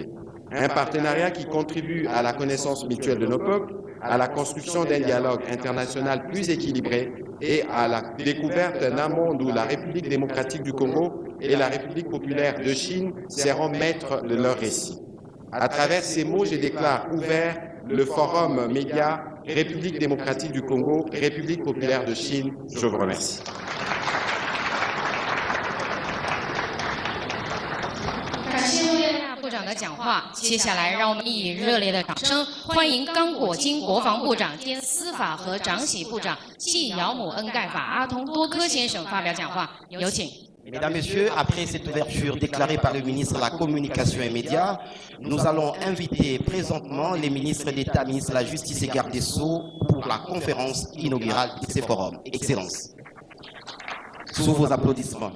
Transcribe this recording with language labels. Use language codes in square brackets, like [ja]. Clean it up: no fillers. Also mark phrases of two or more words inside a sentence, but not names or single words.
[fr] Un partenariat qui contribue à la connaissance mutuelle de nos peuples, à la construction d'un dialogue international plus équilibré et à la découverte d'un monde où la République démocratique du Congo et la République populaire de Chine seront maîtres de leur récit. À travers ces mots, je déclare ouvert le forum média République démocratique du Congo, République populaire de Chine. Je vous remercie. [zh] 部长的讲话，接下来让我们以热烈的掌声欢迎刚果金国防部长兼司法和长喜部长暨姚姆恩盖法阿通多科先生发表讲话，有请。 [fr] Mesdames, Messieurs, après cette ouverture déclarée par le ministre de la Communication et Médias, nous allons inviter présentement les ministres d'État, ministre de la Justice et garde des Sceaux pour la conférence inaugurale de ces forums. Excellence. Sous vos applaudissements.